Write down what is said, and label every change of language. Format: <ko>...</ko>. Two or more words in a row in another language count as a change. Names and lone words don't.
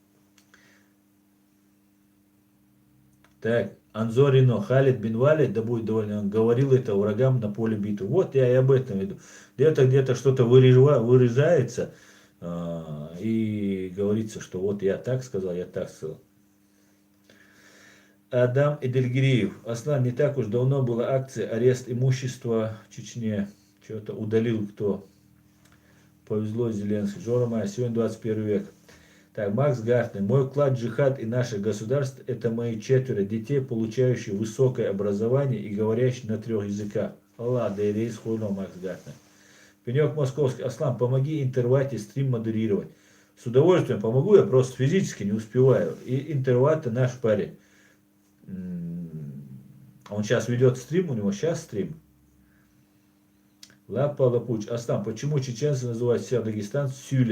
<ru>Так, Анзорино, Халид бин Валид, да будет довольно, он говорил это врагам на поле битвы. Вот я и об этом иду. Где-то что-то вырезается, и говорится, что вот я так сказал, я так сказал. Адам Эдельгириев. Аслан, не так уж давно была акция арест имущества в Чечне. Что-то удалил кто. Повезло Зеленский. Жора Майя, сегодня 21 век. Так, Макс Гартнер. Мой вклад в джихад и наше государство – это мои 4 детей, получающие высокое образование и говорящие на 3 языках. Аллах, да и рейс хуйно, Макс Гартнер. Пенек Московский. Аслан, помоги интервате стрим модерировать. С удовольствием помогу, я просто физически не успеваю. И интерваты наш парень. Он сейчас ведет стрим, у него сейчас стрим. Лапа Лапуч. Аслан, почему чеченцы называют себя дагестанцев сюли?</ru>